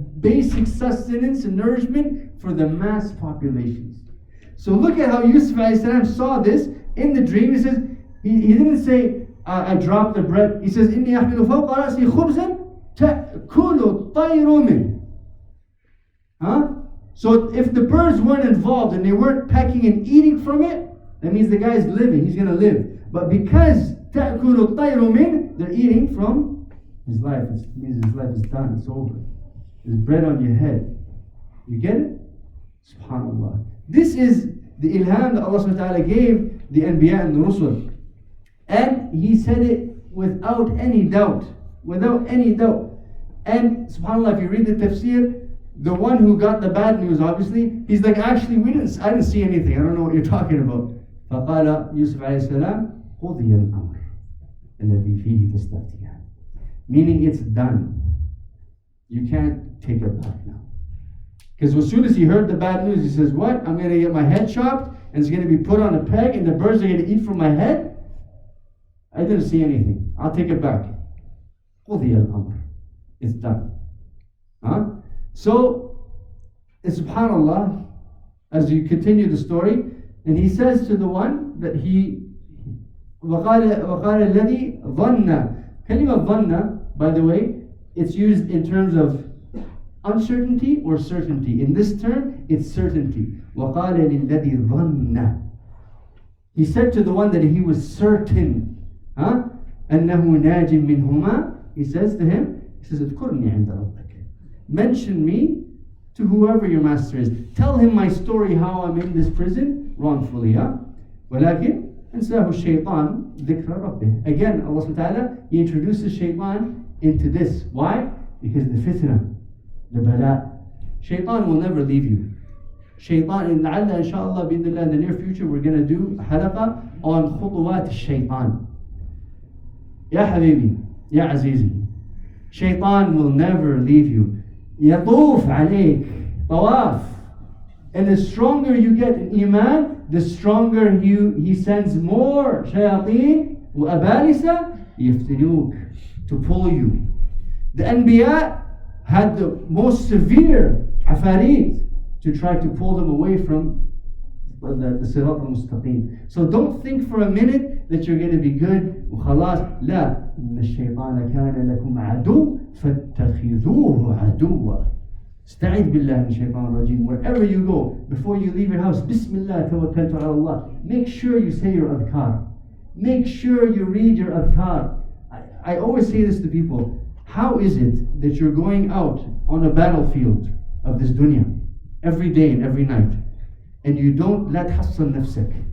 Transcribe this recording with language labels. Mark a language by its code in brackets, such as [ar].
[en] basic sustenance and nourishment for the mass populations. So look at how Yousuf a.s. saw this in the dream. He says, he didn't say, I dropped the bread. He says, [ar] إِنِّي أَحْمِلُ فَوْقَ رَأْسِي خُبْزًا تَأْكُلُ الطَّيْرُ مِنْهُ. [en] Huh? So if the birds weren't involved and they weren't pecking and eating from it, that means the guy's living, he's going to live. But because [ar] تَأْكُلُ الطَّيْرُ مِنْهُ, [en] they're eating from his life. It means his life is done, it's over. There's bread on your head. You get it? SubhanAllah. This is the ilham that Allah subhanahu wa ta'ala gave the Anbiya and the Rusul. And he said it without any doubt. Without any doubt. And subhanAllah, if you read the tafsir, the one who got the bad news, obviously, he's like, actually, I didn't see anything. I don't know what you're talking about. [ar] فقال يوسف عليه السلام قضي الأمر الذي فيه تستفتيان. [en] Meaning it's done. You can't take it back now. Because as soon as he heard the bad news, he says, what? I'm going to get my head chopped, and it's going to be put on a peg, and the birds are going to eat from my head? I didn't see anything. I'll take it back. [ar] قضي الأمر. [en] It's done. Huh? So, subhanAllah, as you continue the story, and he says to the one that he [ar] وقال الذي ظن. كلمة ظن, [en] by the way, it's used in terms of uncertainty or certainty. In this term, it's certainty. [ar] وقال للذي ظن. [en] He said to the one that he was certain, [ar] أنه ناج منهما. [en] He says to him, he says, [ar] اذكرني عند ربك. [en] Mention me to whoever your master is. Tell him my story, how I'm in this prison wrongfully. [ar] ولكن أنساه الشيطان ذكر ربه. [en] Again, Allah subhanahu wa ta'ala, He introduces shaitan into this. Why? Because the fitna, the bala. Shaitan will never leave you. Shaitan, in la'alla, inshallah, in the near future, we're going to do halaqa on khutuwat shaitan. [ar] Ya habibi, ya azizi. [en] Shaitan will never leave you. [ar] يطوف عليك طواف. [en] And the stronger you get in iman, the stronger he sends more shayateen [ar] وأبالسة يفتنوك, [en] to pull you. The Anbiya had the most severe afarit to try to pull them away from the Sirat al-Mustaqim. So don't think for a minute that you're going to be good. [ar] وخلاص لا. إن الشيطان كان لكم عدو فاتخذوه عدوا. استعيذ بالله من الشيطان الرجيم. [en] Wherever you go, before you leave your house, [ar] Bismillah tawakkaltu ala Allah. [en] Make sure you say your adhkar. Make sure you read your adhkar. I always say this to people. How is it that you're going out on a battlefield of this dunya every day and every night, and you don't let [ar] hassan nafsak?